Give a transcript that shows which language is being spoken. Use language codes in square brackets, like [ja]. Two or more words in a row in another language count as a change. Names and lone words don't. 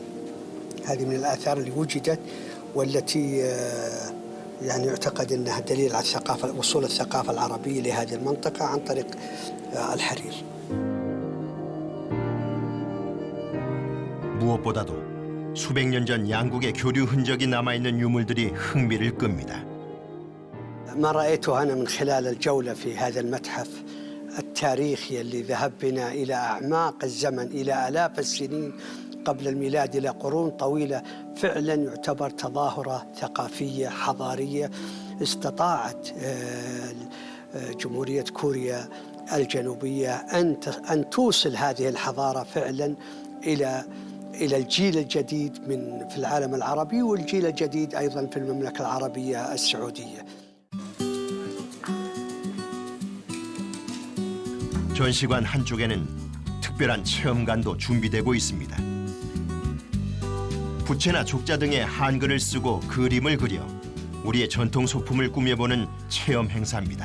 [ar] هذه من الآثار اللي وجدت والتي يعني يعتقد أنها دليل على الثقافة وصول الثقافة العربية لهذه المنطقة عن طريق الحرير. [ko] 무엇보다도 수백 년 전 양국의 교류 흔적이 남아있는 유물들이 흥미를 끕니다. [ar] ما رأيته أنا من خلال الجولة في هذا المتحف التاريخي اللي ذهب بنا إلى أعماق الزمن إلى آلاف السنين قبل الميلاد إلى قرون طويلة فعلا يعتبر تظاهرة ثقافية حضارية استطاعت جمهورية كوريا الجنوبية أن توصل هذه الحضارة فعلا إلى الجيل الجديد في العالم العربي والجيل الجديد أيضا في المملكة العربية السعودية. [ko] 전시관 한쪽에는 특별한 체험관도 준비되고 있습니다. 부채나 족자 등의 한글을 쓰고 그림을 그려 우리의 전통 소품을 꾸며보는 체험 행사입니다.